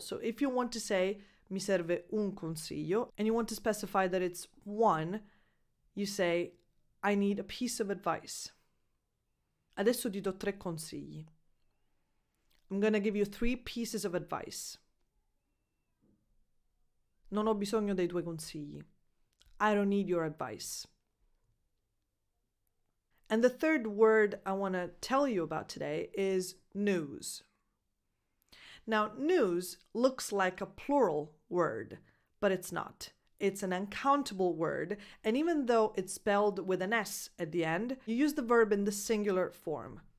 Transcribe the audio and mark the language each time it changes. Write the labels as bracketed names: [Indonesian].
[English] So if you want to say, [Italian] mi serve un consiglio, [English] and you want to specify that it's one, you say, I need a piece of advice. [Italian] Adesso ti do 3 consigli. [English] I'm going to give you 3 pieces of advice. [Italian] Non ho bisogno dei tuoi consigli. [English] I don't need your advice. And the third word I want to tell you about today is news. Now, news looks like a plural word, but it's not. It's an uncountable word, and even though it's spelled with an S at the end, you use the verb in the singular form.